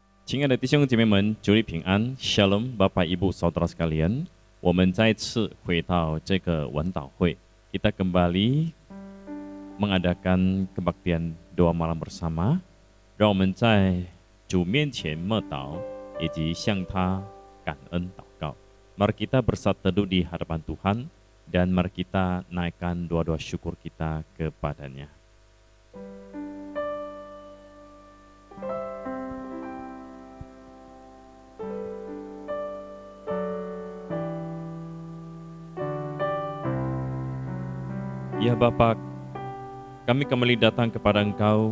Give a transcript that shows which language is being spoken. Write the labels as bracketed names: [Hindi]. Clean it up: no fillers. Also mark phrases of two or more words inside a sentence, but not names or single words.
[Chinese] 亲爱的弟兄姐妹们，主内平安 ，Shalom， [Indonesian] Bapak Ibu Saudara sekalian， [Chinese] 我们再次回到这个晚祷会， [Indonesian] kita kembali mengadakan kebaktian doa malam bersama， [Chinese] 让我们在主面前默祷，以及向他感恩祷告。 [Indonesian] Mari kita bersatu teduh di hadapan Tuhan, dan mari kita naikkan doa-doa syukur kita kepadanya. Ya Bapa, kami kembali datang kepada Engkau.